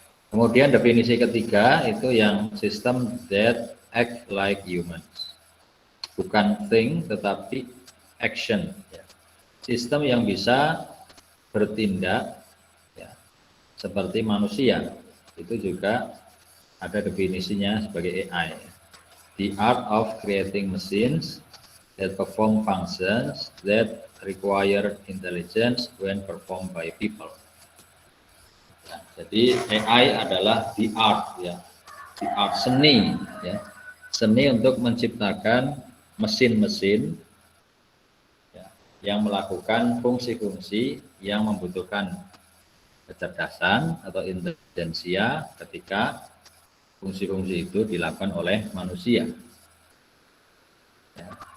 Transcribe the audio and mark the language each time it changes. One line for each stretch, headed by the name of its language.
Indonesian: Kemudian definisi ketiga itu yang
English: system that act like humans,
Indonesian: bukan think tetapi action ya. Sistem yang bisa bertindak ya, seperti manusia, itu juga ada definisinya sebagai AI.
English: The art of creating machines that perform functions that require intelligence when performed by people.
Indonesian: Ya, jadi AI adalah the art ya, the art seni ya, seni untuk menciptakan mesin-mesin ya, yang melakukan fungsi-fungsi yang membutuhkan kecerdasan atau intelijensia ketika fungsi-fungsi itu dilakukan oleh manusia. Ya.